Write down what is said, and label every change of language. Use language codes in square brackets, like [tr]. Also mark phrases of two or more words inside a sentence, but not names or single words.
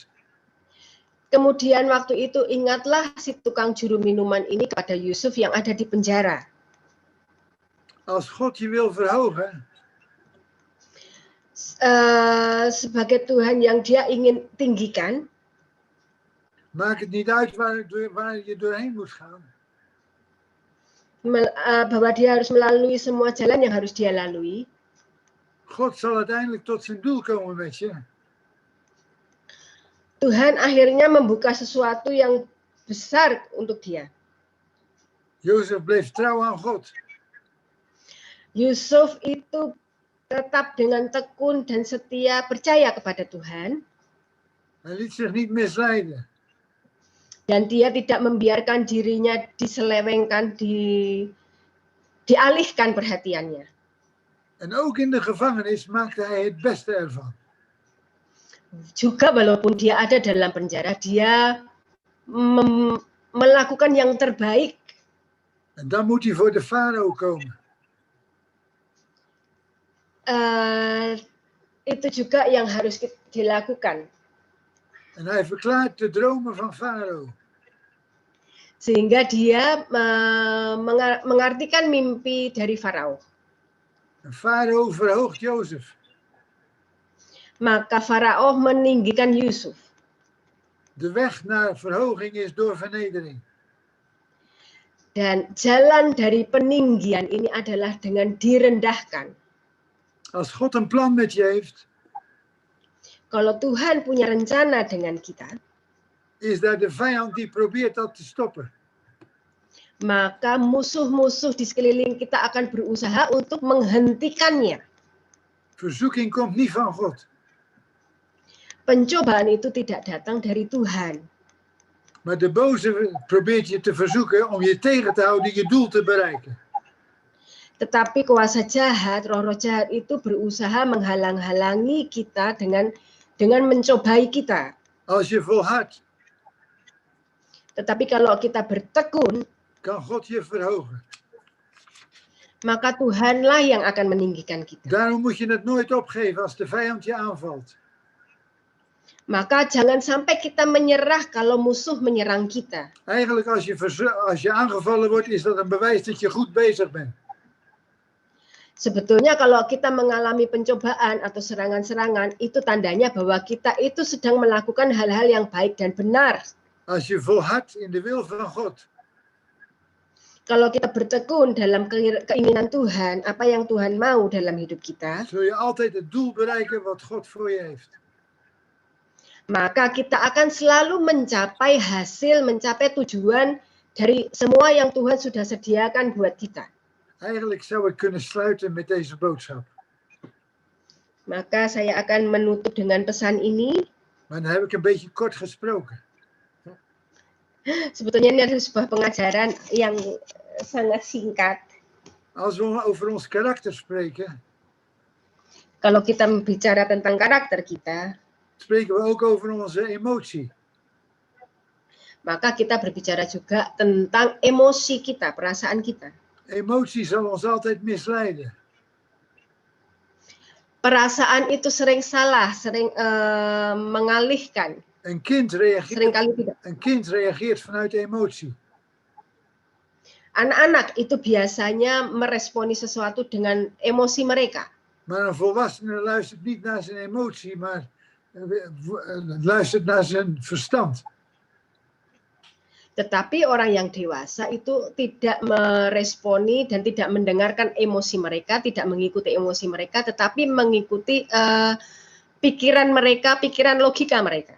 [id] Kemudian waktu itu ingatlah si tukang juru minuman ini kepada Yusuf yang ada di penjara. [nl] Als God je wil verhogen. [id] Sebagai Tuhan yang dia ingin tinggikan. [nl] Maakt het niet uit waar je doorheen moet gaan. [id] Bahwa dia harus melalui semua jalan yang harus dia lalui. [nl] God zal uiteindelijk tot zijn doel komen met je. [id] Tuhan akhirnya membuka sesuatu yang besar untuk dia. [nl] Jozef bleef trouw aan God. [id] Yusuf itu tetap dengan tekun dan setia percaya kepada Tuhan. [nl] Hij liet zich niet misleiden. [id] Dan dia tidak membiarkan dirinya diselewengkan, dialihkan perhatiannya. [nl] En ook in de gevangenis maakte hij het beste ervan. [id] Juga walaupun dia ada dalam penjara, dia melakukan yang terbaik. [nl] En dan moet hij voor de farao komen. [id] Itu juga yang harus dilakukan. [nl] En hij verklaart de dromen van farao. [id] Sehingga dia mengartikan mimpi dari Farao. [nl] En farao verhoogt Jozef. [id] Maka Farao meninggikan Yusuf. [nl] De weg naar verhoging is door vernedering. [id] Dan jalan dari peninggian ini adalah dengan direndahkan. [nl] Als God een plan met je heeft. [id] Kalau Tuhan punya rencana dengan kita. [nl] Is daar de vijand die probeert dat te stoppen. [id] Maka musuh-musuh di sekeliling kita akan berusaha untuk menghentikannya. [nl] Verzoeking komt niet van God. [id] Pencobaan itu tidak datang dari Tuhan. [nl] Maar de boze probeert je te verzoeken om je tegen te houden je doel te bereiken. [id] Tetapi kuasa jahat, roh-roh jahat itu berusaha menghalang-halangi kita dengan mencobai kita. [nl] Als je volhardt. [id] Tetapi kalau kita bertekun, [nl] kan God je verhogen. [id] maka Tuhanlah yang akan meninggikan kita. [nl] Daarom moet je het nooit opgeven als de vijand je aanvalt. [id] Maka jangan sampai kita menyerah kalau musuh menyerang kita. [nl] Eigenlijk als je aangevallen wordt, is dat een bewijs dat je goed bezig bent. [id] Sebetulnya kalau kita mengalami pencobaan atau serangan-serangan, itu tandanya bahwa kita itu sedang melakukan hal-hal yang baik dan benar. [nl] Als je volhardt in de wil van God, [id] Kalau kita bertekun dalam keinginan Tuhan, apa yang Tuhan mau dalam hidup kita, [nl] zul je altijd het doel bereiken wat God voor je heeft. [id] maka kita akan selalu mencapai hasil, mencapai tujuan dari semua yang Tuhan sudah sediakan buat kita. [nl] Eigenlijk zou ik kunnen sluiten met deze boodschap. [id] Maka saya akan menutup dengan pesan ini. [nl] Maar dan heb ik een beetje kort gesproken. [id] Sebetulnya ini adalah sebuah pengajaran yang sangat singkat. [nl] Als we over ons karakter spreken, [id] Kalau kita bicara tentang karakter kita, [nl] spreken we ook over onze emotie. [id] maka kita berbicara juga tentang emosi kita, perasaan kita. [nl] Emotie zal ons altijd misleiden. [id] Perasaan itu sering salah, sering mengalihkan. [nl] Een kind reageert vanuit emotie. [id] Anak-anak itu biasanya meresponi sesuatu dengan emosi mereka. [nl] Maar een volwassene luistert niet naar zijn emotie, maar luistert naar zijn verstand. [id] Tetapi orang yang dewasa itu tidak meresponi dan tidak mendengarkan emosi mereka, tidak mengikuti emosi mereka, tetapi mengikuti pikiran mereka, pikiran logika mereka.